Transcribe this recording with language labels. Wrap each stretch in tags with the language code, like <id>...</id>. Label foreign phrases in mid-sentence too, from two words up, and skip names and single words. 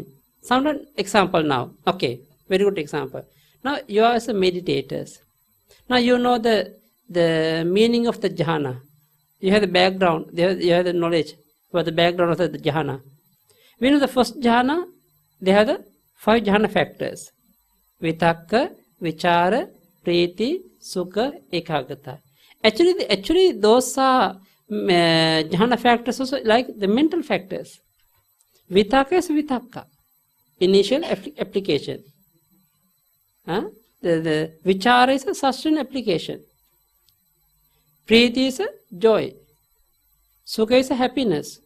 <en>Some example now. Okay, very good example. Now you are as a meditators. Now you know the meaning of the jhana. You have the background. You have the knowledge about the background of the jhana. We know the first jhana. They have the 5 jhana factors:</en> <pi>vitakka, vichara, priti, sukha, ekagata.</pi> <en>Actually, those are jhana factors also like the mental factors. Vitakka is vitakka, initial application. The vichara is a sustained application. Priti is a joy. Sukha is a happiness.</en>